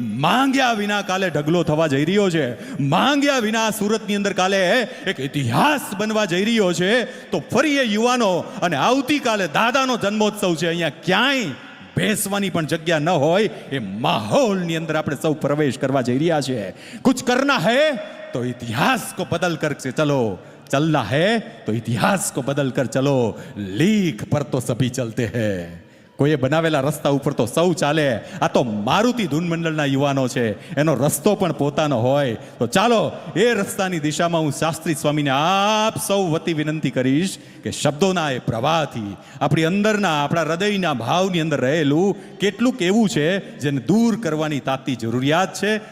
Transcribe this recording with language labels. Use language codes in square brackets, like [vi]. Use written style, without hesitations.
[gu] માંગ્યા વિના કાલે ઢગલો થવા જઈ રહ્યો છે. માંગ્યા વિના સુરતની અંદર કાલે એક ઇતિહાસ બનવા જઈ રહ્યો છે. તો ફરી એ યુવાનો અને આવતીકાલે દાદાનો જન્મોત્સવ છે, અહીંયા ક્યાંય બેસવાની પણ જગ્યા ન હોય એ માહોલની અંદર આપણે સૌ પ્રવેશ કરવા જઈ રહ્યા છે. [hi] કુછ કરના હૈ तो इतिहास को बदल कर चलो, चलना है तो इतिहास को बदल कर चलो, लीक पर तो सभी चलते हैं. [gu] કોઈએ બનાવેલા રસ્તા ઉપર તો સૌ ચાલે. આ તો મારુતિ ધૂન મંડળના યુવાનો છે, એનો રસ્તો પણ પોતાનો હોય. તો ચાલો એ રસ્તાની દિશામાં હું શાસ્ત્રી સ્વામીને આપ સૌ વતી વિનંતી કરીશ કે શબ્દોના એ પ્રવાહથી આપણી અંદરના, આપણા હૃદયના ભાવની અંદર રહેલું કેટલુંક એવું છે જેને દૂર કરવાની તાતી જરૂરિયાત છે.